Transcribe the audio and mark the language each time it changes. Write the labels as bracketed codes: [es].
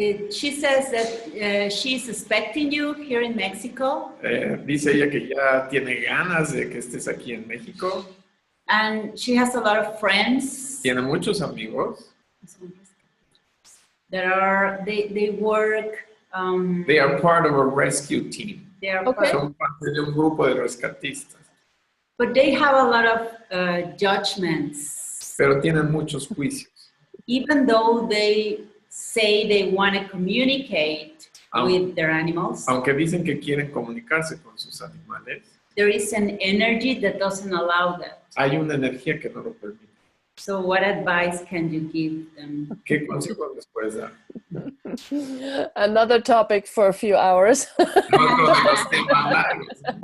[en] She says that she's expecting you here in Mexico. [es] Dice ella que ya tiene ganas de que estés aquí en México. [en] And she has a lot of friends [es] Tiene muchos amigos. [en] that they work. They are part of a rescue team. They are Okay. [es] Son parte de un grupo de rescatistas. [en] but they have a lot of judgments. [es] Pero tienen muchos juicios. [en] Even though they say they want to communicate with their animals, [es] Aunque dicen que quieren comunicarse con sus animales, [en] there is an energy that doesn't allow that. [es] hay una energía que no lo permite. [en] So what advice can you give them? [es] ¿Qué consejos les puedes dar? [en] Another topic for a few hours. [es] Otro de los temas largos.